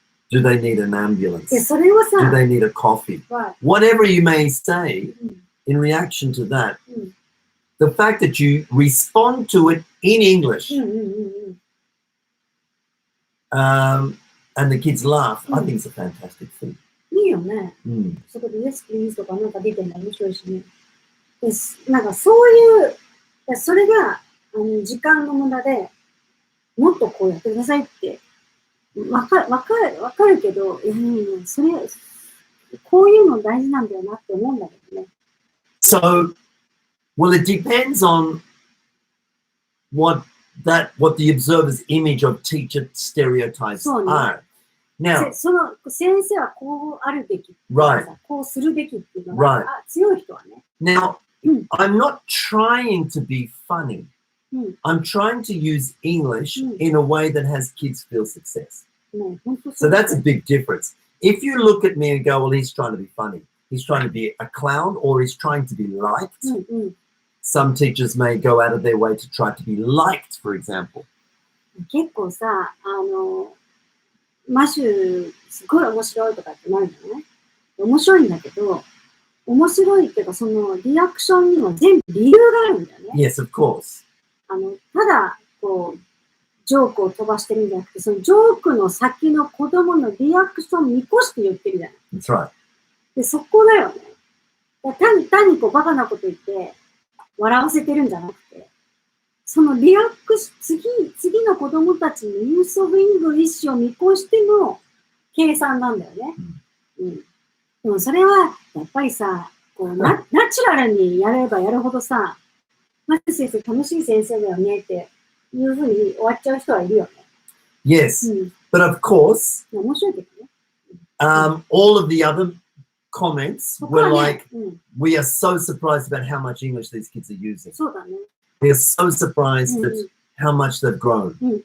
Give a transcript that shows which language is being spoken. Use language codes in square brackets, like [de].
[en] Do they need an ambulance? Do they need a coffee? Whatever you may say in reaction to that, the fact that you respond to it in English and the kids laugh, I think it's a fantastic thing. [ja] いいよね。そこで [en] Yes, please [ja] とかなんか出てるの面白いしね。なんかそういう、それが時間の無駄でもっとこうやってくださいってわかるけど、それこういうの大事なんだよなって思うんだけどね。 [en] So, well, it depends on what the observer's image of teacher stereotypes are. Now, [ja] その先生はこうあるべき、こうするべきっていうのが、強い人はね。 [en] Now, I'm not trying to be funny. I'm trying to use English in a way that has kids feel success. So that's a big difference. If you look at me and go, well, he's trying to be funny. He's trying to be a clown, or he's trying to be liked. Some teachers may go out of their way to try to be liked, for example. [ja] 結構さ、マシュすごい面白いとかってなるんだよね。面白いんだけど、面白いっていうかそのリアクションにも全部理由があるんだよね。 [en] Yes, of course. [ja] ただこうジョークを飛ばしてるんじゃなくて、そのジョークの先の子供のリアクションを見越して言ってるじゃない。 [en] That's right. [ja] で、そこだよね。単にこうバカなこと言って笑わせてるんじゃなくて、そのリアクション、次の子供たちのユースオブイングリッシュを見越しての計算なんだよね。でもそれはやっぱりさ、こうナチュラルにやればやるほどさ、マシュ先生楽しい先生だよねっていうふうに終わっちゃう人はいるよね。 [en] Yes, but of course, [ja] 面白いけどね。 [en] all of the other comments were like, we are so surprised about how much English these kids are using. [ja] そうだね。 [en] We are so surprised at how much they've grown.